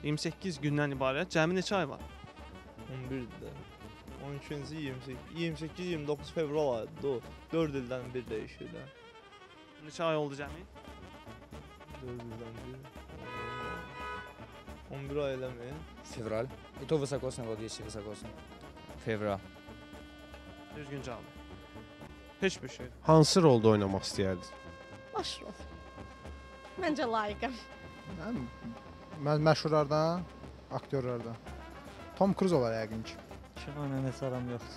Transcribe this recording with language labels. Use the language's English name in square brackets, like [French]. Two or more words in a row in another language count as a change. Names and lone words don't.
[Azerbaijani] 28 gündən ibarət cəmi neçə ay var? 11-də. 12-ci 28-29 fevral ayıdır. 4 ildən bir dəyişir də. Neçə ay oldu cəmi? 4 ildən bir. 11 ay eləmi? Fevral. [Russian] И то высокосный, вот если высокосный. [Azerbaijani] Fevral. Düzgün cavab. Heç bir şey. Hansı rolda oynamaq istəyərdiniz? Baş rol. Məncə layiqəm. Məşhurlardan, aktyorlardan. Tom Cruise olar yəqin ki. Kino ilə heç aram yoxdur.